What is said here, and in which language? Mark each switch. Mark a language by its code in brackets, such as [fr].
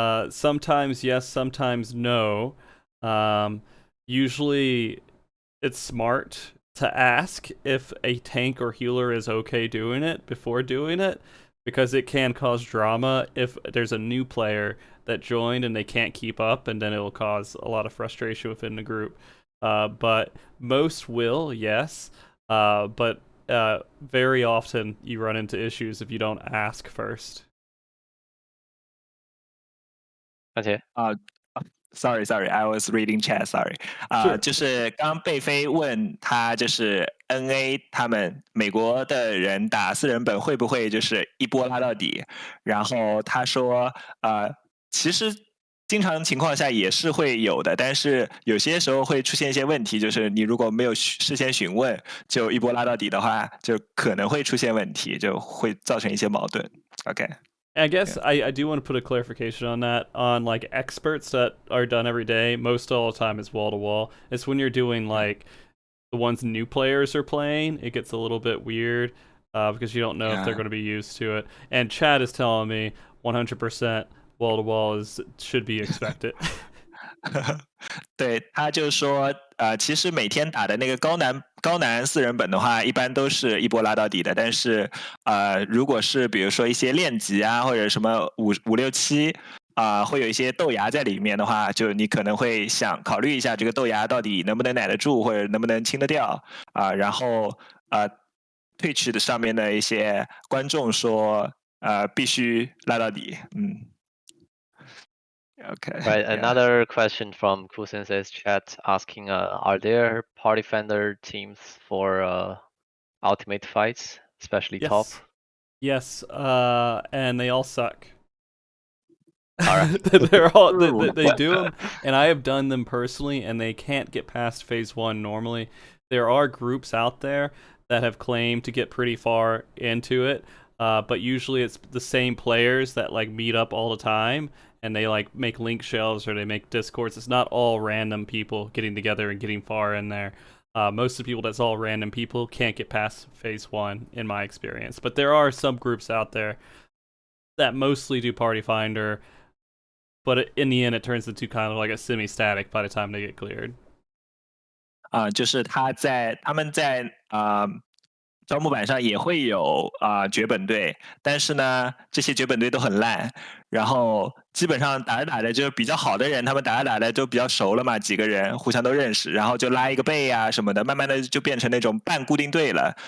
[en] Sometimes yes, sometimes no. Usually it's smart to ask if a tank or healer is okay doing it before doing it, because it can cause drama if there's a new player that joined and they can't keep up, and then it will cause a lot of frustration within the group. But most will, yes. But very often you run into issues if you don't ask first. Okay. Sorry, I was reading chat. Sorry. [zh] 就是刚贝飞问他，就是 NA 他们美国的人打4人本会不会就是一波拉到底？然后他说，其实经常情况下也是会有的，但是有些时候会出现一些问题，就是你如果没有事先询问，就一波拉到底的话，就可能会出现问题，就会造成一些矛盾。 [en] Okay. I guess I do want to put a clarification on that. On like experts that are done every day, most all the time is wall to wall. It's when you're doing like the ones new players are playing, it gets a little bit weird because you don't know if they're going to be used to it. And Chad is telling me 100% wall to wall should be expected. [zh] 对，他就说，其实每天打的那个高难4人本的话，一般都是一波拉到底的。但是，如果是比如说一些练级啊，或者什么5、6、7，会有一些豆芽在里面的话，就你可能会想考虑一下这个豆芽到底能不能奶得住，或者能不能清得掉然后Twitch 的上面的一些观众说，必须拉到底，Okay. [en] Right. Another question from Cool Sensei's chat asking, are there party fender teams for ultimate fights, especially top? Yes. And they all suck. All right. They're all they do them, and I have done them personally, and they can't get past phase 1 normally. there are groups out there that have claimed to get pretty far into it, but usually it's the same players that like meet up all the time, and they like make link shelves or they make discords. It's not all random people getting together and getting far in there. Most of the people that's all random people can't get past phase 1 in my experience, but there are some groups out there that mostly do Party Finder, but in the end it turns into kind of like a semi-static by the time they get cleared. [zh] 就是他们在招募版上也会有绝本队，但是呢，这些绝本队都很烂，然后基本上打着打着就比较好的人，他们打着打着就比较熟了嘛，几个人互相都认识，然后就拉一个备啊什么的，慢慢的就变成那种半固定队了。